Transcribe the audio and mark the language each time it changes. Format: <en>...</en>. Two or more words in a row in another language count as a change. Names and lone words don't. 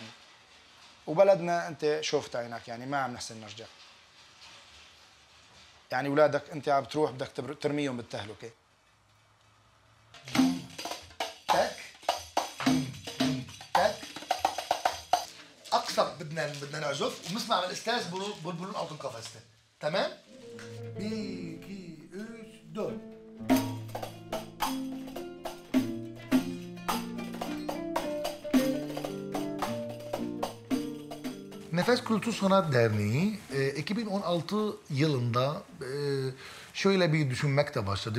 <ar>وبلدنا انت شفت عينك يعني ما عم نحسن نرجع. يعني اولادك انت عم بتروح بدك ترميهم بالتهلكه. تك تك اقصر بدنا نعزف ونسمع من الاستاذ بلبلون altın kafeste. تمام؟ 1 2 3 4.</ar> <tr>Nefes Kültür Sanat Derneği 2016 yılında şöyle bir düşünmekte başladı.</tr>